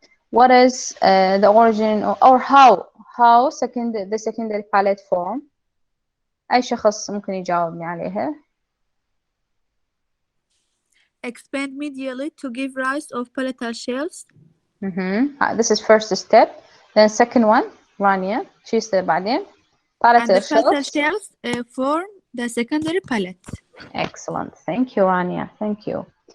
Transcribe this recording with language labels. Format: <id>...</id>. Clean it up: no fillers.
<en>What is the origin or how the secondary palate form?</en> <ar>أي شخص ممكن يجاوبني عليها؟</ar> <en>Expand medially to give rise of palatal shells. This is first step. Then second one, Rania. She's the بعدين. Palatal shells form the secondary palate. Excellent. Thank you, Rania. Thank you.</en>